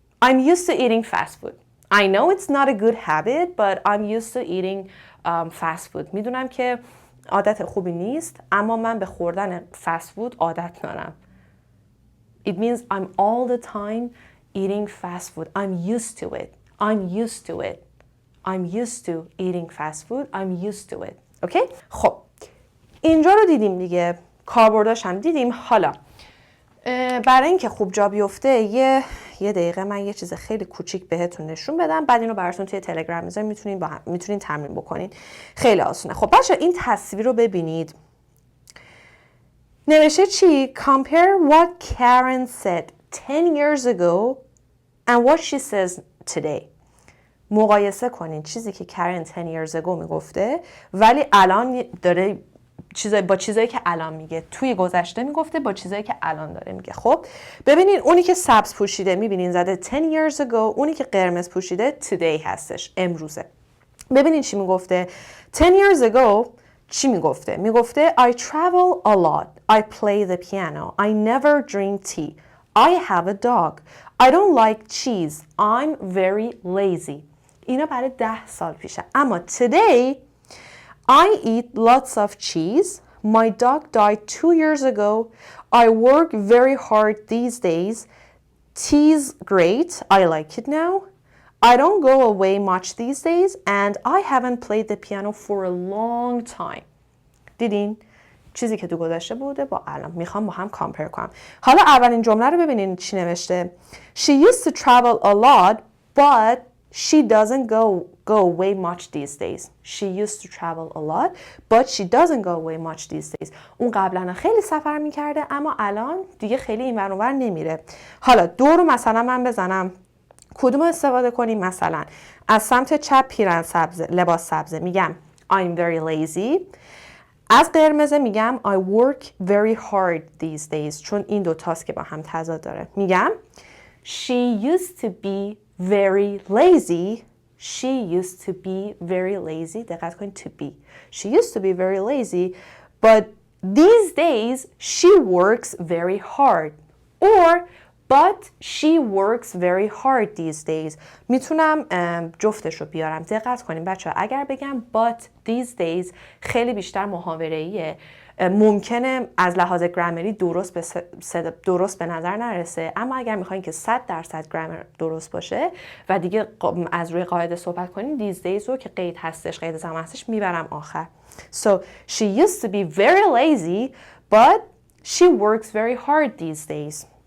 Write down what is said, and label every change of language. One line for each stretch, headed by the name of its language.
English: I'm used to eating fast food. I know it's not a good habit, but I'm used to eating fast food.
Persian: میدونم که عادت خوبی نیست، اما من به خوردن fast food عادت دارم.
English: It means I'm all the time eating fast food. I'm used to it. I'm used to it. I'm used to eating fast food. I'm used to it.
Persian: اوکی؟ خب اینجا رو دیدیم دیگه. کاربرداش هم دیدیم. حالا برای اینکه خوب جا بیفته یه دقیقه من یه چیز خیلی کوچیک بهتون نشون بدم، بعد اینو براتون توی تلگرام میذارم، میتونین تمرین بکنین. خیلی آسونه. خب بچه این تصویر رو ببینید. نوشته چی؟
English: Compare what Karen said 10 years ago and what she says today.
Persian: مقایسه کنین چیزی که کرن
English: 10 years ago
Persian: میگفته ولی الان داره با چیزایی که الان میگه. توی گذشته میگفته با چیزایی که الان داره میگه. خب ببینین اونی که سبز پوشیده میبینین زده
English: 10 years ago،
Persian: اونی که قرمز پوشیده today هستش، امروزه. ببینین چی میگفته.
English: 10 years ago
Persian: چی میگفته؟ میگفته
English: I travel a lot. I play the piano. I never drink tea. I have a dog. I don't like cheese. I'm very lazy.
Persian: اینا برای 10 سال پیشه.
English: اما today I eat lots of cheese. My dog died 2 years ago. I work very hard these days. Tea's great. I like it now. I don't go away much these days and I haven't played the piano for a long time.
Persian: دیدین؟ چیزی که تو گذشته بوده با الان. میخوام با هم کامپیر کنم. حالا اولین جمله رو ببینین چی نوشته.
English: She used to travel a lot but she doesn't go away much these days. She used to travel a lot but she doesn't go away much these days.
Persian: اون قبلا خیلی سفر میکرده اما الان دیگه خیلی این ور اون ور نمیره. حالا دو رو مثلا من بزنم کدوم استفاده کنیم؟ مثلا از سمت چپ پیرن سبزه، لباس سبزه، میگم
English: I'm very lazy.
Persian: از قرمزه میگم
English: I work very hard these days،
Persian: چون این دو تاست که با هم تضاد داره.
English: میگم She used to be very lazy. She used to be very lazy.
Persian: دقت کنید
English: to be. She used to be very lazy but these days she works very hard. Or but she works very hard these days.
Persian: میتونم جفتش رو بیارم. دقت کنیم بچه ها. اگر بگم
English: but these days
Persian: خیلی بیشتر محاوره‌ایه. ممکنه از لحاظ گرامری درست به نظر نرسه، اما اگر میخواین که 100% گرامر درست باشه و دیگه از روی قاعده صحبت کنین
English: these days
Persian: رو که قید هستش، قید زمان هستش، میبرم آخر.
English: So she used to be very lazy but she works very hard these days.